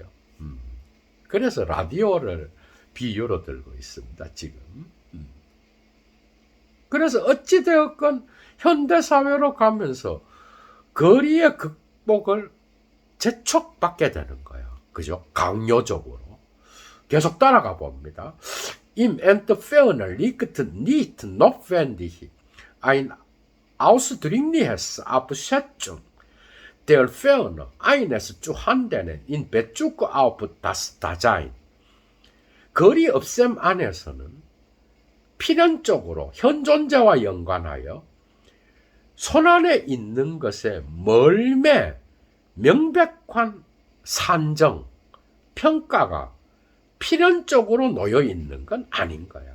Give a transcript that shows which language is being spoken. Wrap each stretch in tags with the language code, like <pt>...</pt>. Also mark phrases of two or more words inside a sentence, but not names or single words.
<ko>그래서 라디오를 비유로 들고 있습니다, 지금. 그래서 어찌되었건 현대사회로 가면서 거리의 극복을 재촉받게 되는 거예요. 그죠? 강요적으로. 계속 따라가 봅니다.</ko> <de>Im Entfernen liegt nicht notwendig ein ausdringliches Abschätzung der Ferne eines Zuhandenen in Bezug auf das Dasein.</de> <ko>거리 없앰 안에서는 필연적으로 현존자와 연관하여 손안에 있는 것의 멀매, 명백한 산정, 평가가 필연적으로 놓여 있는 건 아닌 거예요.</ko>